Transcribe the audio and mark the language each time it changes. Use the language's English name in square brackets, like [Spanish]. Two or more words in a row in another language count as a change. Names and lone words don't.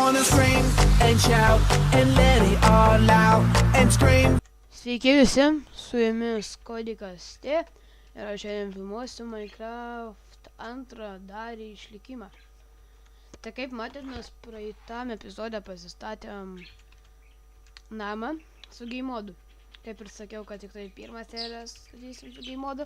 [English] wanna scream and shout and let it all out and scream. [Lithuanian] Sveiki visi, su jumis Kodikas T ir aš šiandien filmuosiu Minecraft antrą dalį išlikimą. Tai kaip matėt, mes praeitam epizode pasistatėm namą su [English] game modu. [Lithuanian] Kaip ir sakiau, kad tik tai pirmą seriją statysim su [English] game modu.